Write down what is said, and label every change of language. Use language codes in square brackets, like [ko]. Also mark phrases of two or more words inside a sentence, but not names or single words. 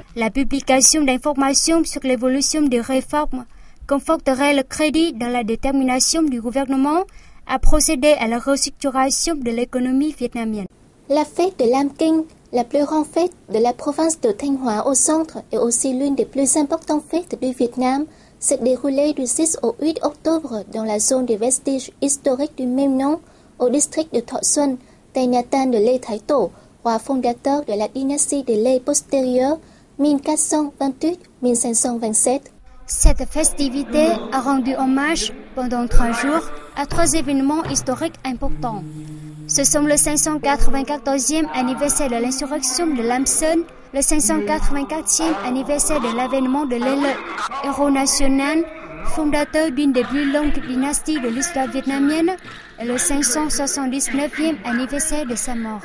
[fr] La publication d'informations sur l'évolution des réformes conforterait le crédit dans la détermination du gouvernement à procéder à la restructuration de l'économie vietnamienne. La fête de Lam Kinh, la plus grande fête de la province de Thanh Hóa au centre et aussi l'une des plus importantes fêtes du Vietnam, s'est déroulée du 6 au 8 octobre dans la zone des vestiges historiques du même nom, au district de Thọ Xuân, Tây Nha Tan de Lê Thái Tổ, roi fondateur de la dynastie de Lê postérieure 1428-1527. Cette festivité a rendu hommage pendant 3 jours à 3 événements historiques importants. Ce sont le 594e anniversaire de l'insurrection de Lam Sơn, le 584e anniversaire de l'avènement de l'Ê Lợi, héros national, fondateur d'une des plus longues dynasties de l'histoire vietnamienne, et le 579e anniversaire de sa mort.